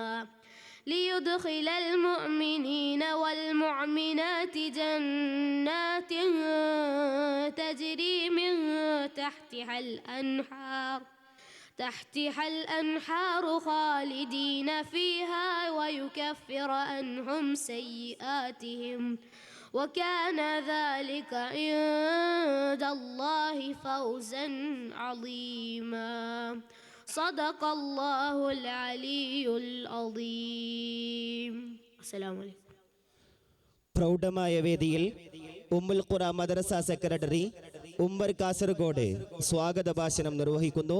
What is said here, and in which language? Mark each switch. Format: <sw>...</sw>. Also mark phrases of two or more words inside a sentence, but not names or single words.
<ar>ليدخل المؤمنين والمؤمنات جنات تجري من تحتها الأنهار خالدين فيها ويكفر عنهم سيئاتهم وكان ذلك عند الله فوزا عظيما. صدق الله العلي العظيم. السلام عليكم.</ar> <ml>പ്രൗഢമായ വേദിയിൽ ഉമ്മുൽ ഖുറ മദ്രസ സെക്രട്ടറി ഉമ്മർ കാസർഗോഡ് സ്വാഗത ഭാഷണം നിർവഹിക്കുന്നു.</ml>